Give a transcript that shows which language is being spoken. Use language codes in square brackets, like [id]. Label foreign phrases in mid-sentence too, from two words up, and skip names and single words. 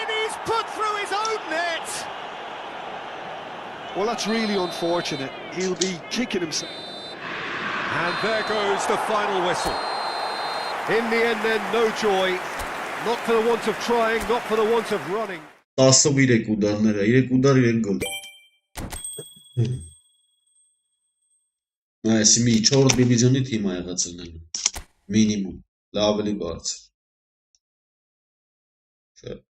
[en] He's put through his own net! Well, that's really unfortunate. He'll be kicking himself. And there goes the final whistle. In the end then, no joy. Not for the want of trying, not for the want of running. [hy] 13 ուդարները, 3 ուդար 3 գոլ։ Այսի մի 4 դիվիզիոնի թիմ ա եղած լինելու։ Մինիմում, լավ ավելի բարձր։ Չէ։